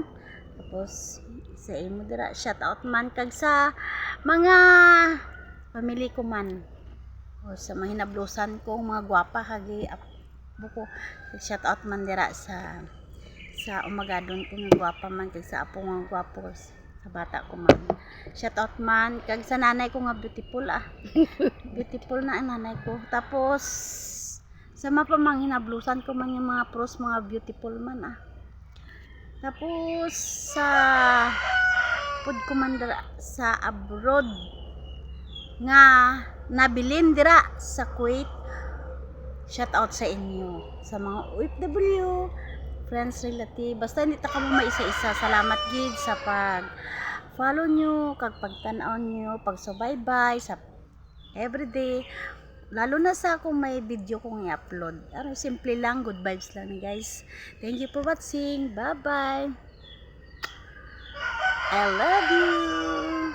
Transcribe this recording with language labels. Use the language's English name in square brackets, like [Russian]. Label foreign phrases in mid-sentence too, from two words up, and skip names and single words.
[Hiligaynon] Tapos sa imo dira [English] shout out [Hiligaynon] man kag sa mga pamilya ko man o sa mga hinablusan ko mga gwapa kagi buko [English] shout out [Hiligaynon] man dira sa umagadon ko nga gwapa man kag sa apo nga gwapo sa bata ko man [English] shout out [Hiligaynon] man kag sa nanay ko nga [English] beautiful beautiful [Hiligaynon] na ang nanay ko. Tapos sa mga pamang hinablusan ko man yung mga pros mga beautiful man Tapos sa pud kumandara sa abroad nga nabilin dira sa Kuwait. [English] Shout out [Hiligaynon] sa inyo sa mga OFW, friends, relative, basta hindi ta kamo maisa-isa. Salamat gid sa pag follow nyo, kag pagtan-aw nyo, pagsubaybay sa everyday. Lalo na sa kung may video kong i-upload. Simple lang, [English] good vibes [Hiligaynon] lang guys. [English] Thank you for watching. Bye-bye. I love you.